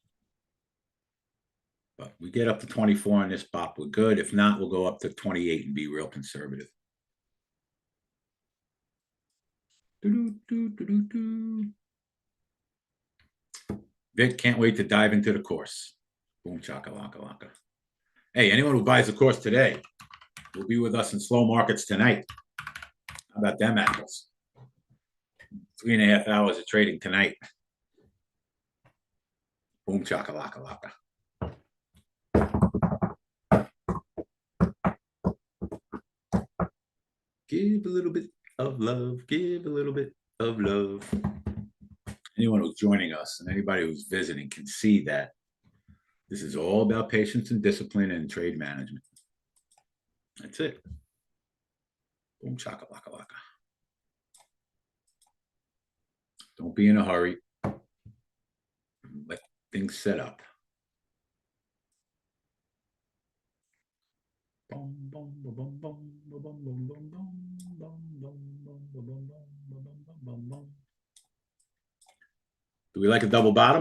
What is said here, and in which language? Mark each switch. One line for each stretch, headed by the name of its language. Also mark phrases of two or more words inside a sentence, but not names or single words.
English: But we get up to 24 on this pop, we're good. If not, we'll go up to 28 and be real conservative. Vic, can't wait to dive into the course. Boom, chaka-laka-laka. Hey, anyone who buys the course today will be with us in slow markets tonight. How about them apples? 3.5 hours of trading tonight. Boom, chaka-laka-laka. Give a little bit of love. Give a little bit of love. Anyone who's joining us and anybody who's visiting can see that this is all about patience and discipline and trade management. That's it. Boom, chaka-laka-laka. Don't be in a hurry. Let things set up. Do we like a double bottom?